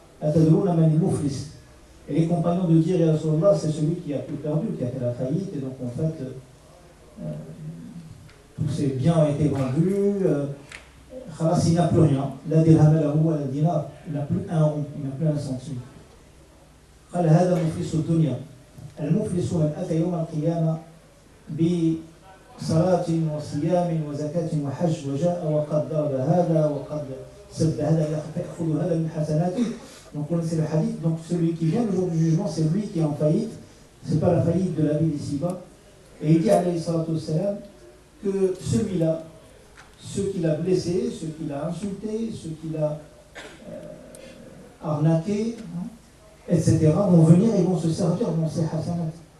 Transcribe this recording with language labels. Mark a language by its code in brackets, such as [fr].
[ar] Atadruna man al-muflis. [fr] Et les compagnons de dire: Ya Rasulullah, c'est celui qui a tout perdu, qui a fait la faillite, et donc en fait tous ses biens ont été vendus, il n'a plus rien, [ar] la dirham lahu wa la dinar, [fr] il n'a plus un rond, il n'a plus un centime. [ar] قال هذا مفلس الدنيا المفلس من أتى يوم القيامة بصلاة وصيام وزكاة وحج وجاء وقد ضرب هذا وقد سب هذا يأخذ هذا من حسناته. [fr] Donc on connaissez le hadith. Donc celui qui vient le jour du jugement, c'est lui qui est en faillite. C'est pas la faillite de la vie d'ici-bas. Et il dit alayhi salatu wassalam que celui-là, ceux qui l'a blessé, ceux qui l'a insulté, ceux qui l'a arnaqué, etc., vont venir et vont se servir dans ces hasanats.